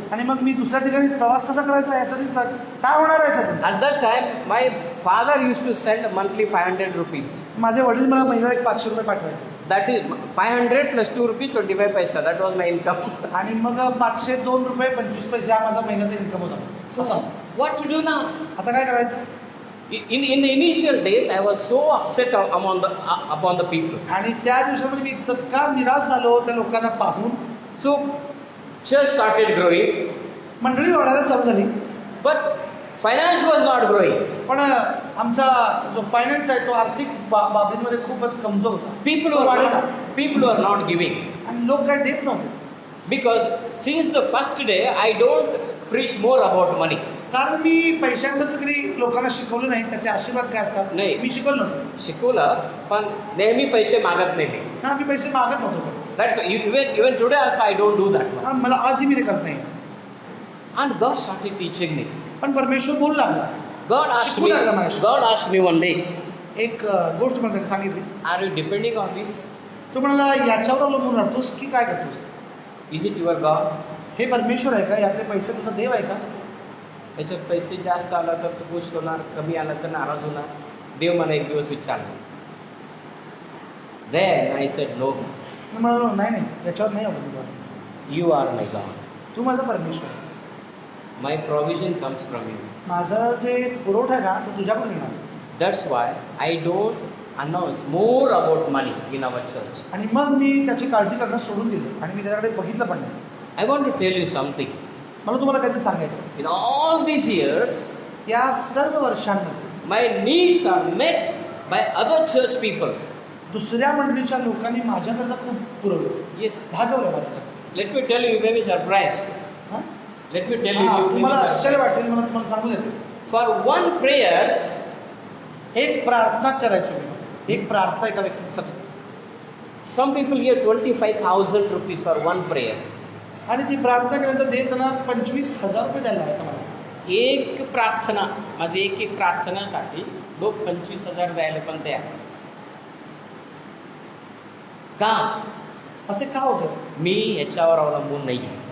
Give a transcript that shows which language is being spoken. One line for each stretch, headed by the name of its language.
Marathi: आणि मग मी दुसऱ्या ठिकाणी प्रवास कसा करायचा, याच्यातून काय होणार आहे याच्यातून?
English: At that time, my father used to send monthly 500 rupees.
Marathi: माझे वडील मला महिन्याला एक ₹500 पाठवायचे.
English: That is 500 plus 2 rupees 25 paisa. That was my income.
Marathi: आणि मग ₹502.25 हा माझा महिन्याचा इन्कम होता.
English: What to do now?
Marathi: आता काय करायचं?
English: In the initial days, I was so upset upon the people.
Marathi: आणि त्या दिवसामध्ये मी इतका निराश झालो त्या लोकांना पाहून.
English: So church started growing,
Marathi: मंडळी वाढायला चालू झाली,
English: but finance was not growing.
Marathi: पण आमचा जो फायनान्स आहे तो आर्थिक बाबींमध्ये खूपच कमजोर होता.
English: People were not giving.
Marathi: आणि लोक काही देत नव्हते.
English: Because since the first day, I don't preach more about money.
Marathi: कारण मी पैशांबद्दल कधी लोकांना शिकवलं नाही. त्याचे आशीर्वाद काय असतात नाही. मी शिकवलं नव्हतं. शिकवलं, पण नेहमी पैसे मागत नाही मी. मी पैसे मागत नव्हतो.
English: That's even today also I don't do that one.
Marathi: मला आजही मी ते करत नाही.
English: And God started teaching me.
Marathi: पण परमेश्वर बोलू लागला.
English: God asked me one day,
Marathi: एक गोष्ट मला त्यांनी सांगितली.
English: Are you depending on this?
Marathi: तू म्हणाला याच्यावर अवलंबून राहतोस की काय करतोस?
English: Is it your God?
Marathi: हे परमेश्वर आहे का? यातले पैसे तुझा देव आहे का? याच्यात पैसे जास्त आला तर तू खुश होणार, कमी आला तर नाराज होणार. देव मला एक दिवस विचारला.
English: Then I said no.
Marathi: मी म्हणालो नाही याच्यावर नाही अवलंबून.
English: You are my God.
Marathi: तू माझा परमेश्वर आहे.
English: My provision comes from you.
Marathi: माझं जे पुरवठा आहे ना तो तुझ्याकडून येणार.
English: That's why I don't announce more about money in our church.
Marathi: आणि मग मी त्याची काळजी करणं सोडून दिलं आणि मी त्याच्याकडे बघितलं पण नाही.
English: I want to tell you something.
Marathi: मला तुम्हाला काहीतरी सांगायचं.
English: In all these years,
Marathi: या सर्व वर्षांमध्ये
English: my needs are met by other church people.
Marathi: दुसऱ्या मंडळीच्या लोकांनी माझ्याकडनं खूप पुरवलं.
English: Yes.
Marathi: भागवलं माझ्याकडे.
English: Let me tell you, you may be surprised. Let me tell you,
Marathi: तुम्हाला आश्चर्य वाटेल, मला तुम्हाला सांगू देते.
English: For one prayer,
Marathi: एक प्रार्थना करायचो मी. एक प्रार्थना एका व्यक्तीसाठी.
English: some people give 25,000 rupees for one prayer.
Marathi: आणि ती प्रार्थना केल्यानंतर देव त्यांना ₹25,000 द्यायला लावायचं मला. एक प्रार्थना, माझी एक प्रार्थनासाठी लोक 25,000 द्यायला पण तयार. का? असे का होतं? मी याच्यावर अवलंबून नाही.